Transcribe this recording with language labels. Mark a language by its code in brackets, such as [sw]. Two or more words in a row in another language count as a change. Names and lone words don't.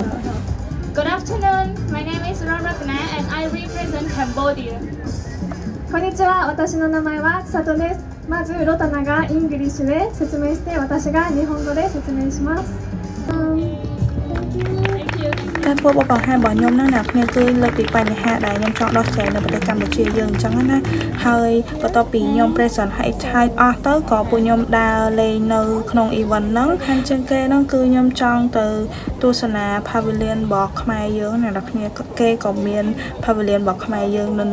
[en] Good afternoon. My name is Ratna and I represent Cambodia. [ja] こんにちは。私の名前は千里です。まずロタナがイングリッシュで説明して私が日本語で説明します。 [km] ការធ្វើបបបង្ហាញរបស់ខ្ញុំហ្នឹងអ្នកគ្នាគឺលើកពីបញ្ហាដែលខ្ញុំចង់ដោះស្រាយនៅប្រទេសកម្ពុជាយើងអញ្ចឹងណាហើយបន្ទាប់ពីខ្ញុំ present ឲ្យឆាយអស់ទៅក៏ពួកខ្ញុំដើរលេងនៅ ក្នុង event ហ្នឹងហើយជាងគេហ្នឹងគឺខ្ញុំចង់ទៅទស្សនា pavilion របស់ខ្មែរយើងអ្នកគ្នាគេក៏មាន pavilion របស់ខ្មែរយើងនៅ